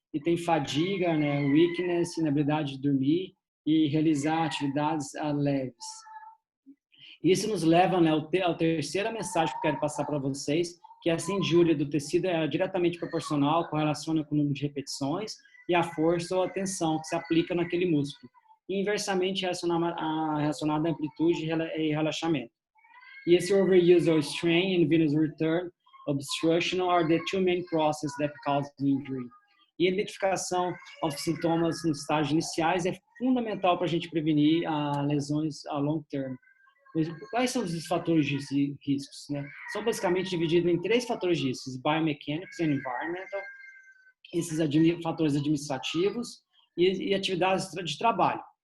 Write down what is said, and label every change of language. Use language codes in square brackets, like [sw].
[pt] E tem fadiga, né, weakness, inabilidade de dormir e realizar atividades leves. Isso nos leva, né, à terceira mensagem que eu quero passar para vocês, que essa injúria do tecido é diretamente proporcional, correlaciona com o número de repetições e a força ou a tensão que se aplica naquele músculo. E inversamente relacionada à amplitude e relaxamento. E esse [en] overuse or strain and venous return obstruction are the two main processes that cause injury. [pt] E a identificação de sintomas nos estágios iniciais é fundamental para a gente prevenir lesões [en] a long term. [pt] Quais são os fatores de riscos? Né? São basicamente divididos em 3 fatores de riscos: [en] biomechanics and environmental, [pt] esses fatores administrativos e atividades de trabalho.